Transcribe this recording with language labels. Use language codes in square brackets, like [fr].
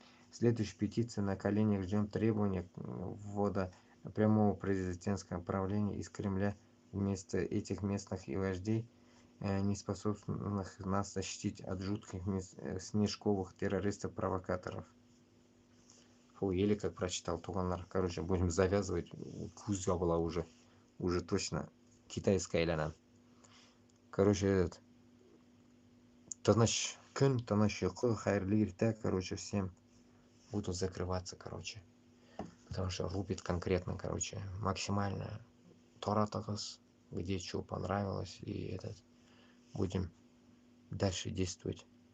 [ru] Следующая петиция: на коленях ждем требования ввода прямого президентского правления из Кремля вместо этих местных и вождей, не способных нас защитить от жутких снежковых террористов-провокаторов. Фу, еле как прочитал, тугандар. Короче, будем завязывать. Кузя была уже точно китайская или она. Короче, этот [tt] тыныш күн, тыныш йокы, хайырлы иртә. [ru] Короче, всем буду закрываться, короче. Потому что рубит конкретно, короче, максимально торатагыз, где что понравилось, и этот будем дальше действовать.